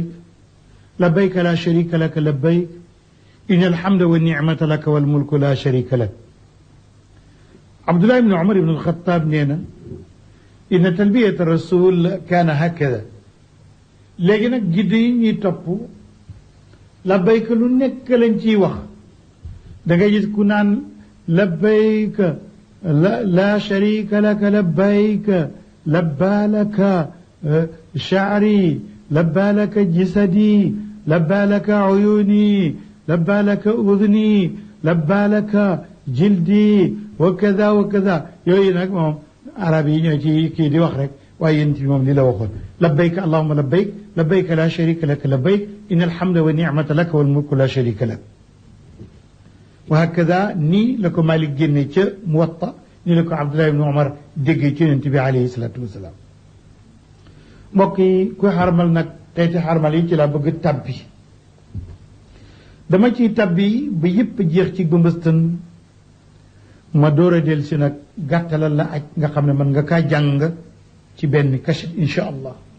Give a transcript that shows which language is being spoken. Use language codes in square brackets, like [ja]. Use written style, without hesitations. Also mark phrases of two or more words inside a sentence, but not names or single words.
[ar] لبيك لا شريك لك لبيك إن الحمد والنعمة لك والملك لا شريك لك Abdullah ibn Umar ibn al-Khattab [wo] nee na [ar] إن تلبية رسول كان هكذا [wo] léegi nag gidd yi ñuy topp labbayka lu nekk lañ ciy wax da ngay gis ku naan [ar] لبيك لا شريك لك لبيك لبى لك شعري لبى لك جسدي لبى لك عيوني لبى لك أذني لبى لك جلدي وكذا وكذا wa kada [wo] yooyu nag moom arab yi ñoo ci kii di wax rek waaye yéen ci moom li la waxoon [ar] لبيك اللهم لبيك لبيك لا شريك لك لبيك إن الحمد والنعمة لك والملك لا شريك لك وهكذا [wo] nii la ko Malik génne ca Muwatta nii la ko Abdullah ibn Umar déggee ci Yonent bi [ar] عليه الصلاة والسلام [wo] mbokk yi ku xarmal nag tey te xarmal yi ci laa bëgg tabbi dama ciy tabbi ba yëpp jeex ci bëmbëstan ma door a del si nag gàttalal la aj nga xam ne mën nga kaa jàng ci benn kashit [ar] إن شاء الله